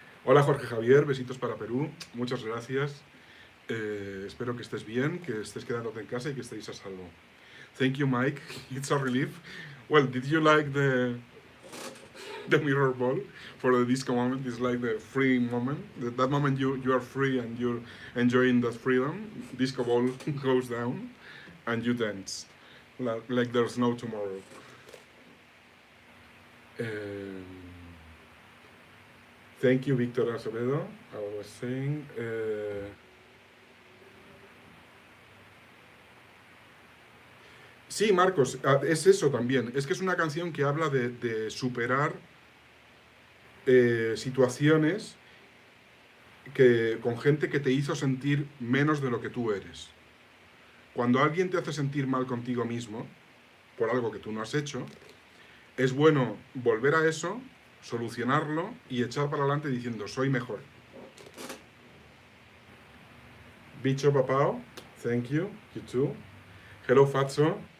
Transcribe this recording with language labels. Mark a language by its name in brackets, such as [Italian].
[Spanish] Hola Jorge Javier, besitos para Perú, muchas gracias. Espero que estés bien, que estés quedándote en casa y que estéis a salvo. [English] Thank you, Mike. It's a relief. Well, did you like the mirror ball for the disco moment? It's like the free moment. That moment you are free and you're enjoying that freedom. Disco ball goes down and you dance like there's no tomorrow. Um, Thank you, Victor Acevedo. I was saying. [Spanish] Sí, Marcos, es eso también. Es que es una canción que habla de superar situaciones con gente que te hizo sentir menos de lo que tú eres. Cuando alguien te hace sentir mal contigo mismo, por algo que tú no has hecho, es bueno volver a eso, solucionarlo y echar para adelante diciendo, soy mejor. [English] Bicho Papao, thank you, you too. Hello Fatso.